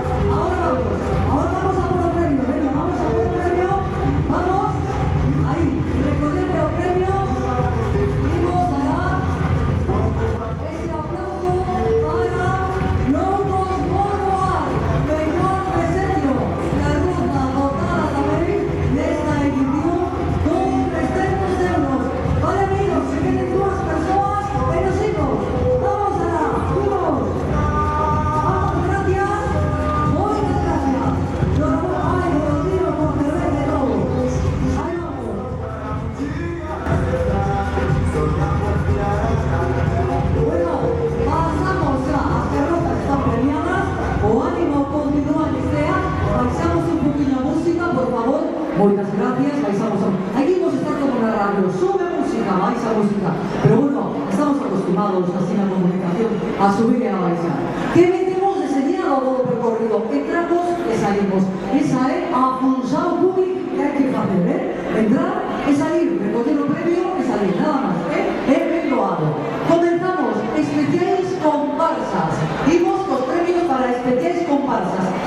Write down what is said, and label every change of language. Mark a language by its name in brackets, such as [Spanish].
[Spanish] Ahora vamos a por el premio. Venga, vamos a por el premio. Vamos. Ahí, recordemos el premio. Dimos a la... [Galician] Ese aplauso para Loucos por Voar, mellor deseño, la ruta dotada tamén nesta edición con 300 euros. Vale, amigos, se queden dúas persoas e nos imos. Vamos alá, imos. Vamos, gracias. Moitas gracias. Ai, os tiros por terreno de novo. Aí vamos. [Spanish] Bueno, pasamos ya, [Galician] as carrozas están premiadas, o ánimo continúa que sea, baixamos un poquinho a música, por favor, moitas gracias, baixamos a... Aquí vamos a estar como na radio, sube música, baixa música, pero bueno, estamos acostumbrados así na comunicación a subir e a baixar. Que metemos deseñado todo o percorrido, entramos e salimos, esa é a función pública que hai que facer, entrar e salir, recoger o premio e salir, nada máis, ben doado. Comenzamos especiais comparsas. Imos cos premios para especiais comparsas.